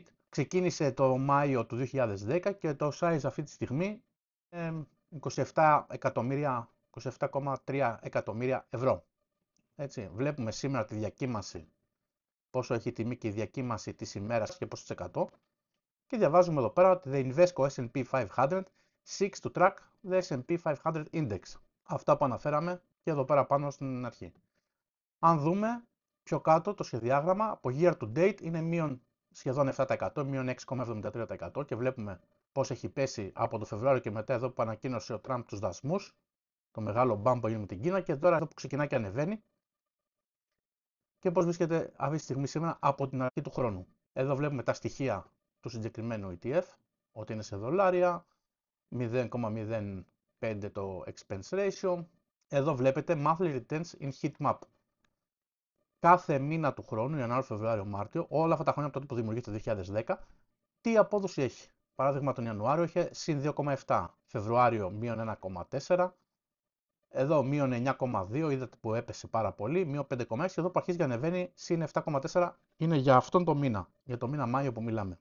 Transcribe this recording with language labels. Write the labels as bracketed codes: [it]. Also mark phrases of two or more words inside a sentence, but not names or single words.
[el] Ξεκίνησε το Μάιο του 2010 και το size αυτή τη στιγμή 27,3 εκατομμύρια ευρώ. Έτσι, βλέπουμε σήμερα τη διακύμαση, πόσο έχει τιμή και η διακύμαση της ημέρας και πόσο %. Και διαβάζουμε εδώ πέρα ότι [en] the Invesco S&P 500 seeks to track the S&P 500 Index. [el] Αυτά που αναφέραμε και εδώ πέρα πάνω στην αρχή. Αν δούμε πιο κάτω το σχεδιάγραμμα, από [en] year to date [el] είναι μείον σχεδόν 7%, μείον 6,73% και βλέπουμε πώς έχει πέσει από το Φεβρουάριο και μετά, εδώ που ανακοίνωσε ο Τραμπ τους δασμούς, το μεγάλο μπαμ που έγινε με την Κίνα, και τώρα εδώ που ξεκινάει και ανεβαίνει και πώς βρίσκεται αυτή τη στιγμή σήμερα από την αρχή του χρόνου. Εδώ βλέπουμε τα στοιχεία του συγκεκριμένου ETF, ότι είναι σε δολάρια, 0,05 το [en] expense ratio. [el] Εδώ βλέπετε [en] monthly returns in heat map. [el] Κάθε μήνα του χρόνου, Ιανουάριο, Φεβρουάριο, Μάρτιο, όλα αυτά τα χρόνια από τότε που δημιουργήθηκε το 2010, τι απόδοση έχει. Παράδειγμα, τον Ιανουάριο είχε συν 2,7, Φεβρουάριο μείον 1,4, εδώ μείον 9,2, είδατε που έπεσε πάρα πολύ, μείον 5,6, εδώ που αρχίζει και ανεβαίνει συν 7,4, είναι για αυτόν τον μήνα, για το μήνα Μάιο που μιλάμε.